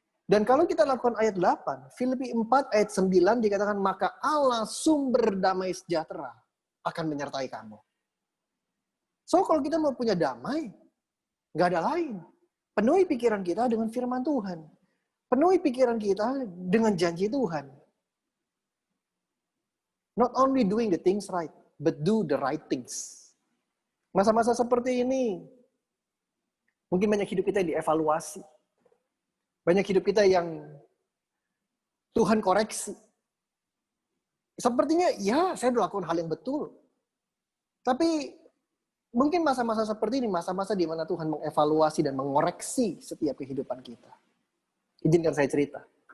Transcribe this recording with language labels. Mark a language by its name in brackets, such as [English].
[Indonesian] Dan kalau kita lakukan ayat 8, Filipi 4 ayat 9 dikatakan, maka Allah sumber damai sejahtera akan menyertai kamu. So kalau kita mau punya damai, nggak ada lain. Penuhi pikiran kita dengan firman Tuhan. Penuhi pikiran kita dengan janji Tuhan. [English] Not only doing the things right, but do the right things. [Indonesian] Masa-masa seperti ini, mungkin banyak hidup kita yang dievaluasi. Banyak hidup kita yang Tuhan koreksi. Sepertinya, ya saya melakukan hal yang betul. Tapi mungkin masa-masa seperti ini, masa-masa di mana Tuhan mengevaluasi dan mengoreksi setiap kehidupan kita. Izinkan saya cerita.